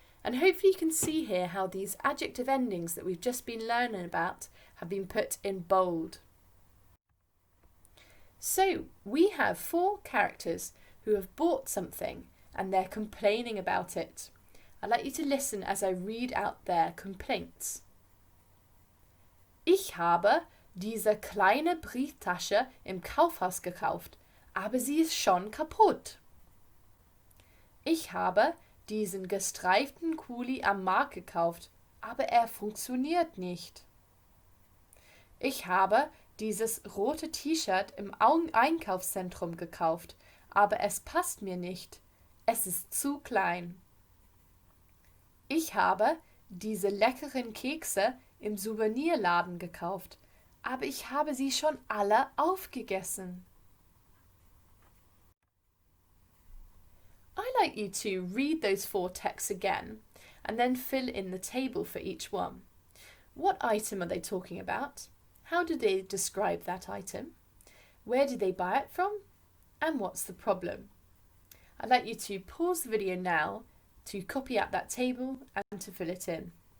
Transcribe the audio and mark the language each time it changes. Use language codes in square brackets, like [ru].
[en] And hopefully you can see here how these adjective endings that we've just been learning about have been put in bold. So we have 4 characters who have bought something and they're complaining about it. I'd like you to listen as I read out their complaints. [de] Ich habe diese kleine Brieftasche im Kaufhaus gekauft, aber sie ist schon kaputt. Ich habe diesen gestreiften Kuli am Markt gekauft, aber er funktioniert nicht. Ich habe dieses rote T-Shirt im Einkaufszentrum gekauft, aber es passt mir nicht. Es ist zu klein. Ich habe diese leckeren Kekse im Souvenirladen gekauft, aber ich habe sie schon alle aufgegessen. [en] I'd like you to read those 4 texts again and then fill in the table for each one. What item are they talking about? How do they describe that item? Where did they buy it from? And what's the problem? I'd like you to pause the video now to copy out that table and to fill it in.